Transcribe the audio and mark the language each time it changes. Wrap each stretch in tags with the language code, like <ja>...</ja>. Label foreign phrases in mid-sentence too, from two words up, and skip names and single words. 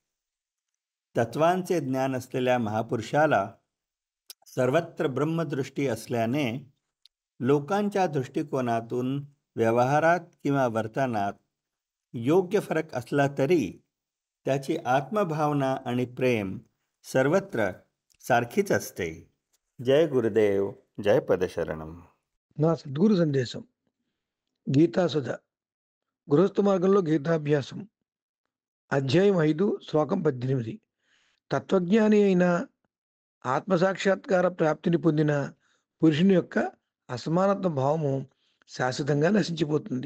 <mr>तत्वांचे ज्ञान असलेल्या महापुरुषाला सर्वत्र ब्रह्मदृष्टी असल्याने लोकांच्या दृष्टिकोनातून व्यवहारात किंवा वर्तनात योग्य फरक असला तरी त्याची आत्मभावना आणि प्रेम सर्वत्र सारखीच असते. जय गुरुदेव, जय పదశరణం.</mr> <te>నా సద్గురు సందేశం గీతాసుధ గృహస్థ మార్గంలో గీతాభ్యాసం అధ్యాయం 5 శ్లోకం 18. తత్వజ్ఞాని అయిన ఆత్మసాక్షాత్కార ప్రాప్తిని పొందిన పురుషుని యొక్క అసమానత్వ భావము శాశ్వతంగా నశించిపోతుంది.</te>